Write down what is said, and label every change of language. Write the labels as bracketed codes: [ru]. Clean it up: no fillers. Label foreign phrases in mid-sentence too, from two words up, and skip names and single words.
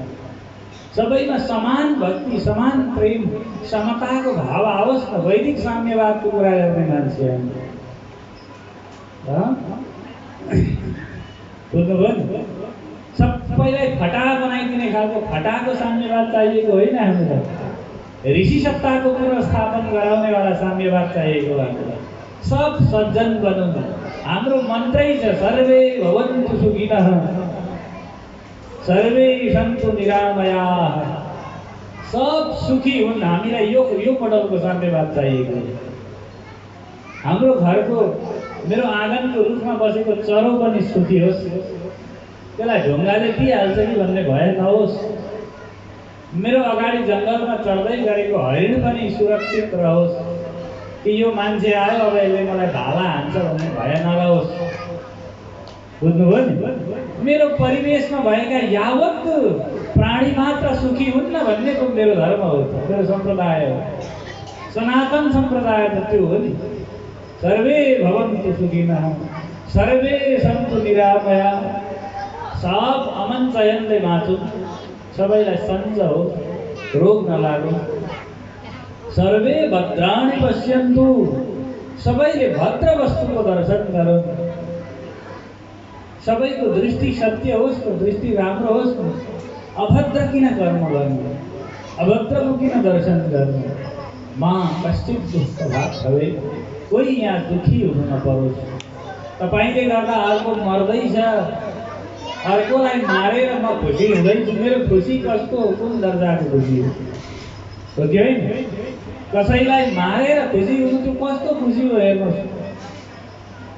[ne] सबैमा समान भक्ति, समान प्रेम, समताको भाव आओस् न, वैदिक साम्यवादको कुरा गर्ने मान्छे हामी। बुझ्नुभयो नि? सबैलाई फटा बनाइदिने खालको फटाको साम्यवाद चाहिएको होइन हामीलाई। ऋषि सत्ताको पुनर्स्थापन गराउनेवाला साम्यवाद चाहिएको हामीलाई। सब सज्जन बनौँ। हाम्रो मन्त्रै छ [sa] सर्वे भवन्तु सुखिनः सर्वे सन्तु निरामयाः। [ne] सब सुखी हुन्। हामीलाई यो मोडलको साम्यवाद चाहिएको। हाम्रो घरको मेरो आँगनको रुखमा बसेको चरो पनि सुखी होस्, त्यसलाई ढुङ्गाले दिइहाल्छ कि भन्ने भय नहोस्। मेरो अगाडि जङ्गलमा चढ्दै गरेको हरिण पनि सुरक्षित रहोस् कि यो मान्छे आयो अब यसले मलाई भाला हान्छ भन्ने भय नरहोस्। बुझ्नुभयो नि? मेरो परिवेशमा भएका यावत प्राणी मात्र सुखी हुन्न भन्ने त मेरो धर्म हो, मेरो सम्प्रदाय हो। सनातन सम्प्रदाय त त्यो हो नि। [sa] सर्वे भवन्तु सुखिनः सर्वे सन्तु निरामयाः। [ne] सब अमन चयनले बाँचौँ, सबैलाई सञ्ज होस्, रोग नलागोस्। [sa] सर्वे भद्राणि पश्यन्तु, [ne] सबैले भद्र वस्तुको दर्शन गरौँ। सबैको दृष्टि सत्य होस्, दृष्टि राम्रो होस्। अभद्र किन कर्म गर्नु, अभद्रको किन दर्शन गर्नु? [sa] मां कश्चित दुष्प्रभाव भवे, [ne] कोही यहाँ दुखी हुनु नपरोस्। तपाईले गर्दा अर्को मर्दैछ, अर्कोलाई मारेर म खुसी हुँदैछु। मेरो खुसी कस्तो हो, कुन दर्जाको खुसी हो कि होइन? कसैलाई मारेर खुसी हुनु त्यो कस्तो खुसी हो हेर्नुहोस्।